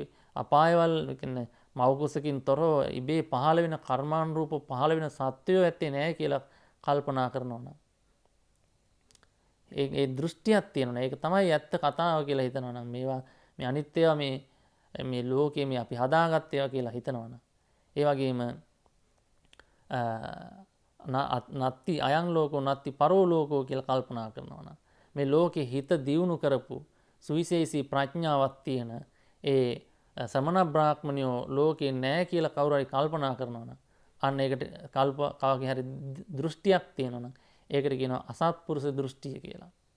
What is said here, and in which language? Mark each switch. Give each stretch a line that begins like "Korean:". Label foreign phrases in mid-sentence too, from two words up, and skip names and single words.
Sinhala: අපායවල කියන්නේ මව කුසකින් තොරව ඉබේ පහළ වෙන කර්මානුරූප පහළ වෙන සත්වයෝ ඇත්තේ නැහැ කියලා කල්පනා කරනවා නම් ඒ දෘෂ්ටියක් තියෙනවා. ඒක තමයි ඇත්ත කතාව කියලා හිතනවා නම් මේවා මේ අනිත් ඒවා මේ ලෝකයේ මේ අපි හදාගත්ත ඒවා කියලා හිතනවා නම් ඒ වගේම
Pali: නත්ති අයං ලෝකෝ නත්ති පරෝ ලෝකෝ
Sinhala: කියලා කල්පනා කරනවා නම් මේ ලෝකේ හිත දියුණු කරපු සුවිශේෂී ප්‍රඥාවක් තියෙන ඒ සමන බ්‍රාහ්මණයෝ ලෝකේ නැහැ කියලා කවුරු හරි කල්පනා කරනවා නම් අන්න ඒකට කවගේ හරි දෘෂ්ටියක් තියෙනවා නම් ඒකට කියනවා අසත්පුරුෂ දෘෂ්ටිය කියලා.